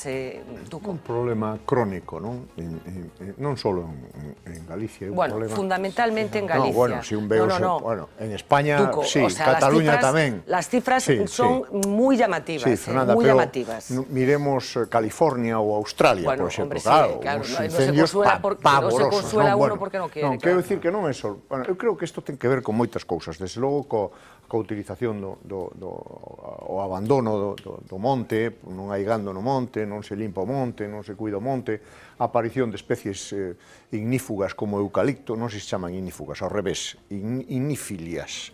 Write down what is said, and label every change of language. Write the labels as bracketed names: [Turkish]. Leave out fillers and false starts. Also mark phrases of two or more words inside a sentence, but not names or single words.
[Spanish] Tuco. Un problema crónico, ¿no? [Galician] Non solo en Galicia. [Spanish] Bueno, problema... fundamentalmente en Galicia. No, bueno, si un veo... Bueno, en España, Tuco, sí, o sea, [Galician] Cataluña tamén. [Spanish] Las cifras son muy llamativas. Sí, Fernanda, muy llamativas. Miremos California ou Australia, bueno, [Galician] por exemplo, [Spanish] hombre, claro, sí, [Galician] uns incendios pavorosos. Non se consuela uno porque non quere. Non, quero dicir que non é só... Bueno, eu creo que isto ten que ver con moitas cousas, desde logo coa utilización o abandono do monte, non hai gando no monte, non se limpa o monte, non se cuida o monte, a aparición de especies ignífugas como o eucalipto, non se chaman ignífugas, ao revés, ignífilias.